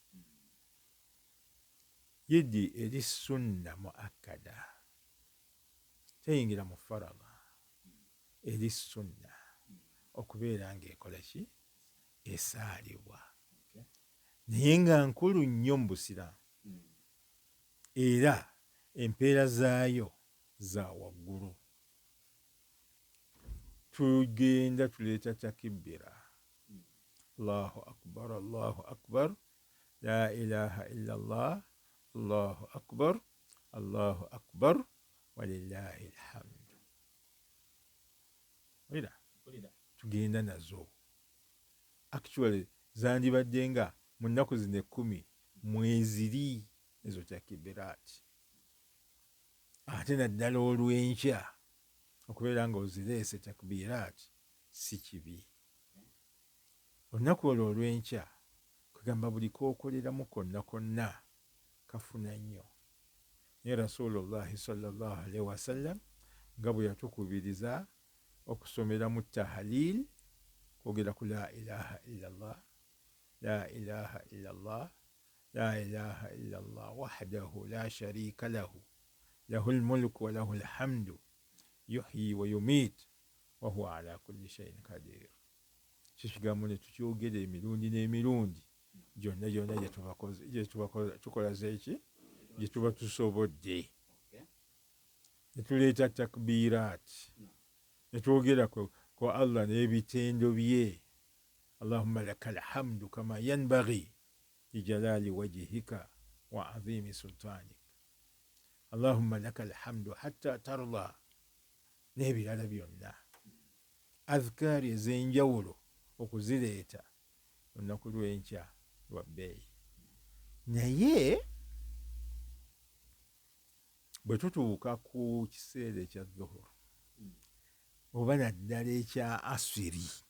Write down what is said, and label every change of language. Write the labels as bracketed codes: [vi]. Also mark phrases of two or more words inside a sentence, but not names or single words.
[lg] Yidi eri [ar] سنة مؤكدة, [lg] teyingira mu farada, eri sunna okubeera ng'ekola ki esaalibwa naye nga nkulu nnyo mu Busiraamu era empeera zaayo za waggulu. Tugenda tuleeta takibbira, [ar] الله أكبر الله أكبر لا إله إلا الله الله أكبر الله أكبر, ولله الحمد. [lg] Tugenda nazo actually zandibadde nga mu nnaku zino 10 mweziri ezo takibiraati, ate naddala olw'enkya okubeera nga ozireese takibiraati si kibi. Olunaku olwo olw'enkya kugamba buli kookoleramu konna kafuna nnyo. [ar] Naye رسول الله صلى الله عليه وسلم [lg] nga bwe yatukubiriza okusomeramu tahalil, kwogera ku [ar] لا إله إلا الله لا إله إلا الله لا إله إلا الله وحده لا شريك له له الملك وله الحمد يحيي ويميت وهو على كل شيء قدير. [lg] Kikigambo ne tukyogera emirundi n'emirundi gyonna tukola zeeki gye tuba tusobodde. Ne tuleeta takbiraati, ne twogera ku Allah n'ebitendo bye. [ar] اللهم لك الحمد كما ينبغي لجلال وجهك وعظيم سلطانك اللهم لك الحمد حتى ترضى, [lg] n'ebirala byonna. Azkaari ez'enjawulo okuzireeta olunaku lw'enkya lwa bbeeyi. Naye bwe tutuuka ku kiseera ekya dhuhur oba naddala ekya asiri,